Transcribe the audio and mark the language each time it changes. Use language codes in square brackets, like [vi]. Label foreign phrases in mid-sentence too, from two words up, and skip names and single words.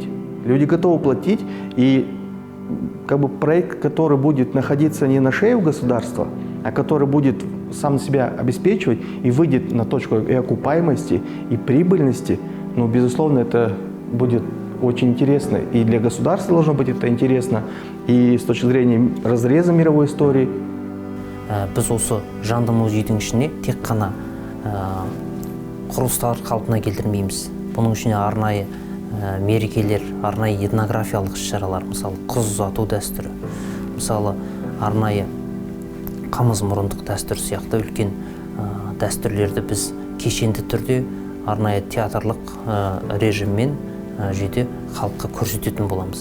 [ru] Люди готовы платить, и как бы проект, который будет находиться не на шее у государства, а который будет сам себя обеспечивать и выйдет на точку и окупаемости, и прибыльности, ну, безусловно, это будет очень интересно. И для государства должно быть это интересно, и с точки зрения разреза мировой истории. [kk] Біз осы жанды музейдің ішіне тек қана құрылыстар қалпына келтірмейміз. Бұның ішіне арнайы мерекелер, арнайы этнографиялық іс-шаралар, мысалы қыз ұзату дәстүрі, мысалы арнайы қамыз мұрындық дәстүр сияқты үлкен дәстүрлерді біз кешенді түрде арнайы театрлық режиммен жүйде халыққа көрсететін боламыз.